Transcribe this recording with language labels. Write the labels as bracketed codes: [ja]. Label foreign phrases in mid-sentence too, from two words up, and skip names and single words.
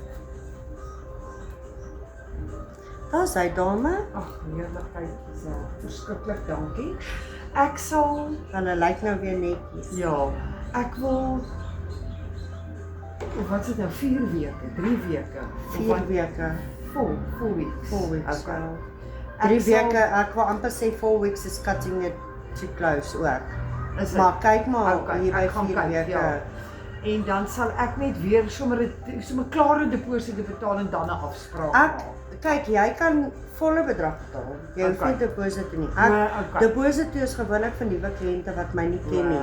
[af] Daar's hy dame. Ag, heerlikheid, is verskriklik, dankie. Ek sal, Hulle lyk nou weer netjies. ja, ek wil, wat is dit nou, 4 weke, 3 weke? 4 weke. [en] Full weeks. 4 weeks. [af] Okay. So. 3 weke, ek wil amper sê [en] 4 weeks is cutting it too close [af] ook. Is dit? Maar kyk maar Okay, hier by ek gaan 4 kyk, weke. ja. En dan sal ek net weer sommer klare deposito betaal en dan 'n afspraak maak. Kyk, jy kan volle bedrag betaal. Jy hoef nie deposito nie. Deposito is gewoonlik vir nuwe kliënte wat my nie ken nie.